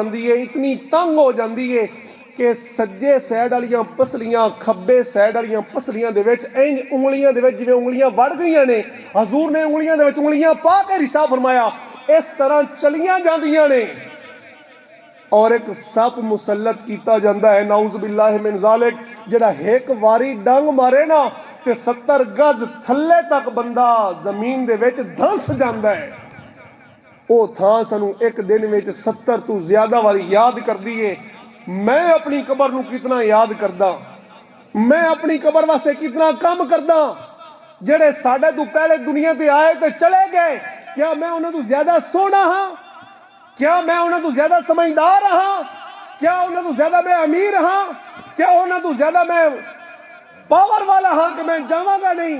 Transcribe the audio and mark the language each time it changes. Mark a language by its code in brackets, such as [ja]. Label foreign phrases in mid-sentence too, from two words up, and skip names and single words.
[ur] جاتی ہے، اتنی تنگ ہو جاتی ہے کہ [pa] ਸੱਜੇ ਸਾਈਡ ਵਾਲੀਆਂ ਪਸਲੀਆਂ ਖੱਬੇ ਸਾਈਡ ਵਾਲੀਆਂ ਪਸਲੀਆਂ ਦੇ ਵਿਚ ਇੰਜ ਉਂਗਲੀਆਂ ਦੇ ਵਿਚ ਜਿਵੇਂ ਉਂਗਲੀਆਂ ਵੜ ਗਈਆਂ ਨੇ, ਹਜ਼ੂਰ ਨੇ ਉਂਗਲੀਆਂ ਦੇ ਵਿਚ ਉਂਗਲੀਆਂ ਪਾ ਕੇ ਰਿਸਾ ਫ਼ਰਮਾਇਆ ਇਸ ਤਰ੍ਹਾਂ ਚੱਲੀਆਂ ਜਾਂਦੀਆਂ ਨੇ, ਔਰ ਏਕ ਸੱਪ ਮੁਸੱਲਤ ਕੀਤਾ ਜਾਂਦਾ ਹੈ, [ar] نعوذ بالله من ذلك, [pa] ਜਿਹੜਾ ਏਕ ਵਾਰੀ ਡੰਗ ਮਾਰੇ ਨਾ ਤੇ 70 ਗਜ਼ ਥੱਲੇ ਤਕ ਬੰਦਾ ਜ਼ਮੀਨ ਦੇ ਵਿਚ ਧੱਸ ਜਾਂਦਾ ਹੈ। ਉਹ ਥਾਂ ਸਾਨੂੰ ਇੱਕ ਦਿਨ ਵਿੱਚ 70 ਤੋਂ ਜ਼ਿਆਦਾ ਵਾਰੀ ਯਾਦ ਕਰਦੀ ਏ। ਮੈਂ ਅਪਣੀ ਕਬਰ ਨੂੰ ਕਿਤਨਾ ਯਾਦ ਕਰਦਾ, ਮੈਂ ਅਪਣੀ ਕਬਰ ਵਾਸਤੇ ਕਿਤਨਾ ਕਾਮ ਕਰਦਾ। ਜਿਹੜੇ ਸਾਡੇ ਤੋ ਪਹਿਲੇ ਦੁਨੀਆ ਤੇ ਆਏ ਤੇ ਚਲੇ ਗਏ, ਕਿਆ ਮੈਂ ਉਨ੍ਹਾਂ ਤੋਂ ਜ਼ਿਆਦਾ ਸੋਹਣਾ ਹਾਂ? ਕਿਆ ਮੈਂ ਉਨ੍ਹਾਂ ਤੋਂ ਜ਼ਿਆਦਾ ਸਮਝਦਾਰ ਹਾਂ? ਕਿਆ ਉਨ੍ਹਾਂ ਤੋਂ ਜ਼ਿਆਦਾ ਮੈਂ ਅਮੀਰ ਹਾਂ? ਕਿਆ ਉਨ੍ਹਾਂ ਤੋਂ ਜ਼ਿਆਦਾ ਮੈਂ ਪਾਵਰ ਵਾਲਾ ਹਾਂ ਕਿ ਮੈਂ ਜਾਵਾਂਗਾ ਨਹੀਂ?